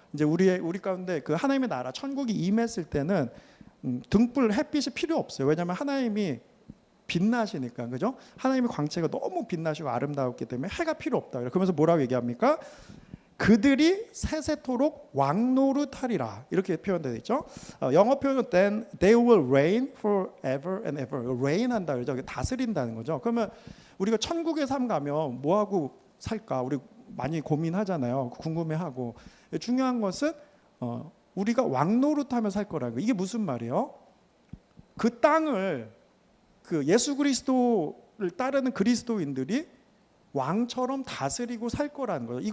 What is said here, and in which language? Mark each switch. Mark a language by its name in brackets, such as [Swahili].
[Korean] 이제 우리 가운데 그 하나님의 나라 천국이 임했을 때는 등불 햇빛이 필요 없어요. 왜냐하면 하나님이 빛나시니까 그죠? 하나님의 광채가 너무 빛나시고 아름다웠기 때문에 해가 필요 없다. 그러면서 뭐라고 얘기합니까? 그들이 세세토록 왕노릇하리라 이렇게 표현되어 있죠. 영어 표현은 [English] then they will reign forever and ever. [Korean] reign 한다 그러죠. 다스린다는 거죠. 그러면 우리가 천국의 삶 가면 뭐 하고 살까? 우리 많이 고민하잖아요. 궁금해하고. 중요한 것은 우리가 왕노릇하며 살 거라는 거. 이게 무슨 말이에요? 그 땅을 그 예수 그리스도를 따르는 그리스도인들이 왕처럼 다스리고 살 거라는 거예요.